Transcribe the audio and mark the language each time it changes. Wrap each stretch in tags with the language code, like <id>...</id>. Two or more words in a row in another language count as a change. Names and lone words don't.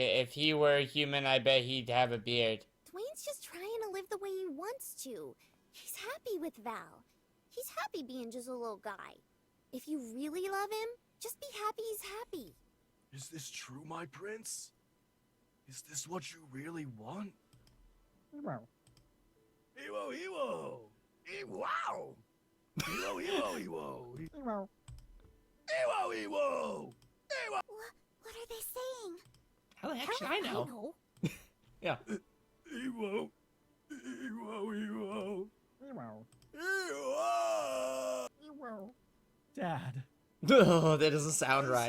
<en>If he were a human, I bet he'd have a beard. Dwayne's just trying to live the way he wants to. He's happy with Val. He's happy being just a little guy. If you really love him, just be happy he's happy. Is this true, my prince? Is this what you really want? Ewo, Ewo! Ewow! Ewo, Ewo, Ewo! Ewo, Ewo! Ewo! What are they saying? How the heck should I know? Yeah. Ewo! Ewo, Ewo! Ewo! Ewo! Dad. Oh, that doesn't sound right.</en>